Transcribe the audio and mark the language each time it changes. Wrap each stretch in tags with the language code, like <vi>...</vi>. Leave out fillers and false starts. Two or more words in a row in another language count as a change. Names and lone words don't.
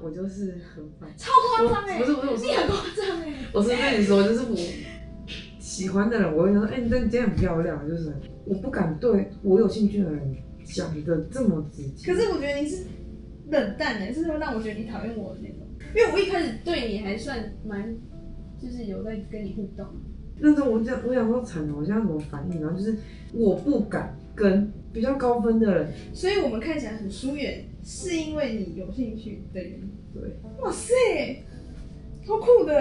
<zh>我就是很煩，超誇張不是，你很誇張我是跟你說，就是我喜歡的人，我會說，你今天很漂亮，就是我不敢對我有興趣的人講的這麼直接。可是我覺得你是冷淡是會讓我覺得你討厭我的那種，因為我一開始對你還算蠻，就是有在跟你互動。那時候我想說慘了，我現在怎麼反應？然後就是我不敢跟比較高分的人，所以我們看起來很疏遠，是因為你有興趣的原因。對。哇塞，超酷的</zh>